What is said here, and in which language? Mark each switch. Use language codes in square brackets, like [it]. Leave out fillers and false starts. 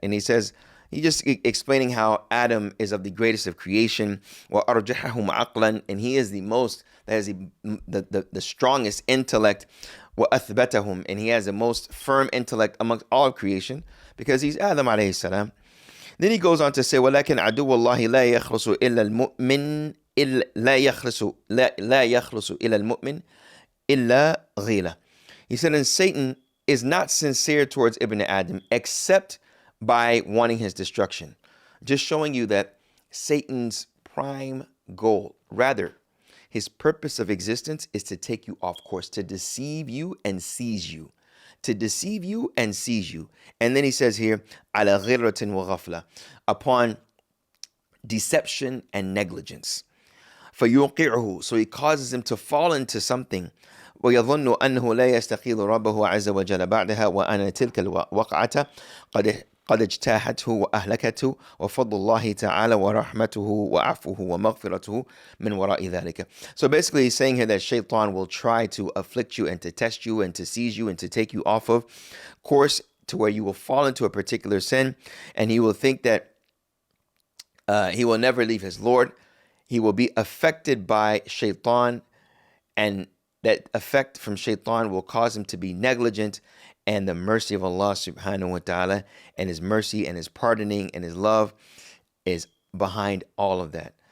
[en] And he says, he just explaining how Adam is of the greatest of creation, [ar] وَأَرْجَحَهُمْ عَقْلًا, [en] and he is the most, that is the strongest intellect, [ar] وَأَثْبَتَهُمْ, [en] and he has the most firm intellect amongst all of creation, because he's Adam alayhi salam. Then he goes on to say, [ar] وَلَكِنْ عَدُوَّ اللَّهِ لَا يَخْلُصُ إِلَّا الْمُؤْمِنِ لا يخلص إلى المؤمن إلا غيلة. [en] He said, and Satan is not sincere towards Ibn Adam except by wanting his destruction. Just showing you that Satan's prime goal, rather, his purpose of existence is to take you off course, to deceive you and seize you. To deceive you and seize you. And then he says here, [ar] على غرة وغفلة, [en] upon deception and negligence. [ar] فيوقعه, [en] so he causes him to fall into something. [ar] ويظن أنه لا يستقيل ربه عز وجل بعدها وأن تلك الوقعة قد اجتاحته وأهلكته وفضل الله تعالى ورحمته وعفوه ومغفرته من وراء ذلك. [en] So basically he's saying here that shaitan will try to afflict you and to test you and to seize you and to take you off of course to where you will fall into a particular sin, and he will think that he will never leave his Lord. He will be affected by shaitan, and that effect from shaitan will cause him to be negligent, and the mercy of Allah subhanahu wa ta'ala and his mercy and his pardoning and his love is behind all of that.